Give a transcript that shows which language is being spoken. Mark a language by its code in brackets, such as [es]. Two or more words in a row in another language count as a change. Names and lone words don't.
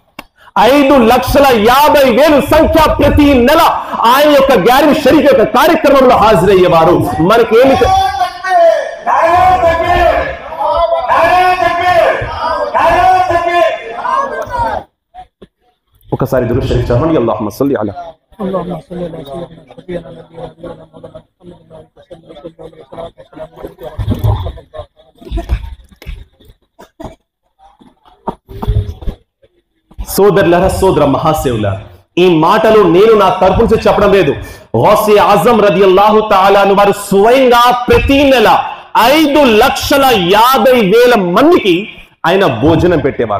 [te] 5,50,000 సంఖ్య ప్రతి నెల ఆయన యొక్క గ్యార్మి షరీఫ్ యొక్క కార్యక్రమంలో హాజరయ్యేవారు. మనకేమి ఒకసారి దురూద్ షరీఫ్ చదవండి. [ar] اللهم صل على اللهم صل على سيدنا نبينا مولانا محمد [te] సోదరులారా, సోదర మహాశివులారా, ఈ మాటలు నేను నా తరపు నుంచి చెప్పడం లేదు. గౌసే ఆజం [ar] رضي الله تعالى عنه [te] వారు స్వయంగా ప్రతి నెల 5,50,000 మందికి ఆయన భోజనం పెట్టేవారు.